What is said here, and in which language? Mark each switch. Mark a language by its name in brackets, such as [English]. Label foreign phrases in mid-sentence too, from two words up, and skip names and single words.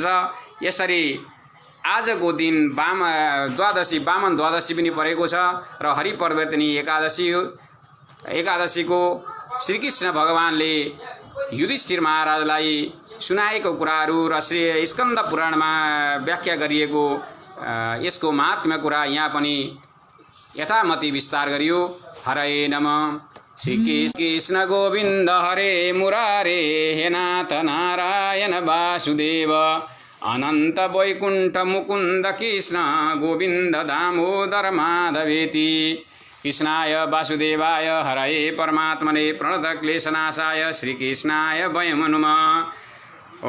[Nepali] यसरी आजको दिन वामन द्वादशी पनि परेको छ र हरिपरिवर्तनी एकादशीको श्रीकृष्ण भगवानले युधिष्ठिर महाराजलाई सुनाएको कुराहरू र श्री स्कन्द पुराणमा व्याख्या गरिएको यसको महात्म्य कुरा यहाँ पनि यथामति विस्तार गरियो। [Sanskrit] हरे नमः। श्री कृष्ण गोविन्द हरे मुरारे, हे नाथ नारायण वासुदेव, अनंत वैकुंठ मुकुंद कृष्ण गोविंद दामोदर माधवेति। कृष्णाय वासुदेवाय हरये परमात्मने प्रणतक्लेशनाशाय श्रीकृष्णाय वयं नमः।